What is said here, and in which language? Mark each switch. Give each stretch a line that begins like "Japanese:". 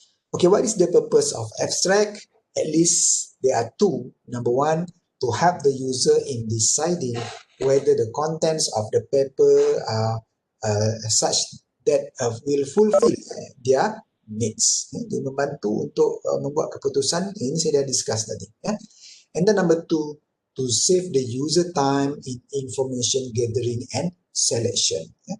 English: Okay, what is the purpose of abstract? At least there are two. Number one, to help the user in deciding whether the contents of the paper are such that will fulfill their needs.
Malay: Dia membantu untuk membuat keputusan. Ini saya dah discuss tadi.
English: And then number two, to save the user time in information gathering and selection.